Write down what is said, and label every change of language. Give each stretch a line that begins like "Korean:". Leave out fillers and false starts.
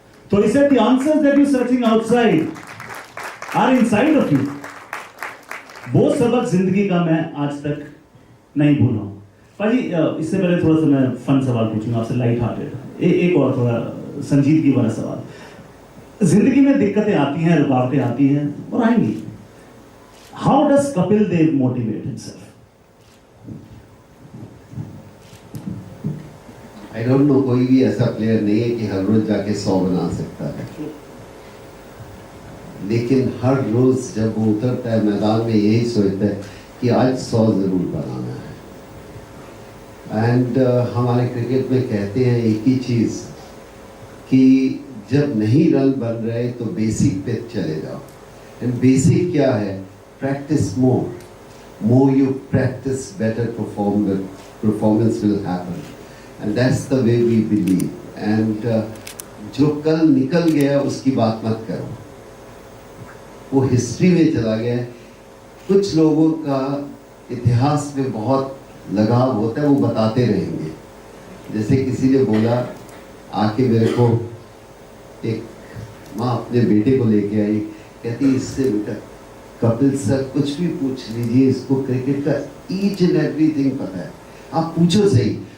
English: So he said the answers that you're searching outside are inside of you.
Hindi: वो सबक जिंदगी का मैं आज तक नहीं भूला हूँ। पाजी इससे पहले थोड़ा सा मैं फन सवाल पूछूंगा आपसे, लाइट हार्टेड। एक और थोड़ा संजीदगी वाला सवाल। जिंदगी में दिक्कतें आती हैं, रुकावटें आती हैं और आएंगी।
English: How does Kapil Dev motivate himself? I don't know,
Hindi: कोई भी ऐसा प्लेयर नहीं है कि हर रोज जाके 100 बना सकता है, लेकिन हर रोज जब वो उतरता है मैदान में यही सोचता है कि आज 100 जरूर बनाना है। एंड हमारे क्रिकेट में कहते हैं एक ही चीज कि जब नहीं रन बन रहे तो बेसिक पे चले जाओ। एंड बेसिक क्या है?
English: Practice more you practice, better performance will happen। And that's the way we believe.
Hindi: And जो कल निकल गया उसकी बात मत करो, वो हिस्ट्री में चला गया. कुछ लोगों का इतिहास में बहुत लगाव होता है, वो बताते रहेंगे. जैसे किसी ने बोला आके मेरे को, एक माँ अपने बेटे को लेके आई, कहती इससे बेटा कपिल सर कुछ भी पूछ लीजिए, इसको क्रिकेट का
English: each and everything
Hindi: पता है, आप पूछो सही.